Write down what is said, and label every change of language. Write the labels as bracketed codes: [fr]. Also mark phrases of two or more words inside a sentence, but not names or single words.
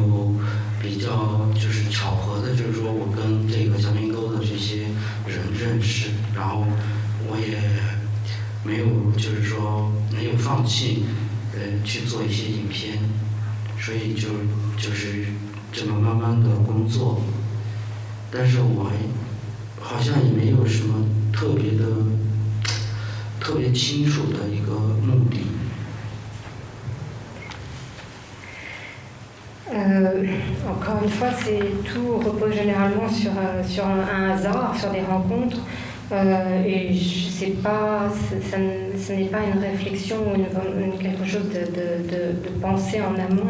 [zh] 就是巧合的，就是说我跟这个嘉明沟的这些人认识，然后我也没有就是说没有放弃去做一些影片，所以就是这么慢慢的工作，但是我好像也没有什么特别清楚的一个目的。 [fr] Encore une fois, tout repose généralement sur un hasard, sur des rencontres. Et ce n'est pas une réflexion ou quelque chose de pensée en amont.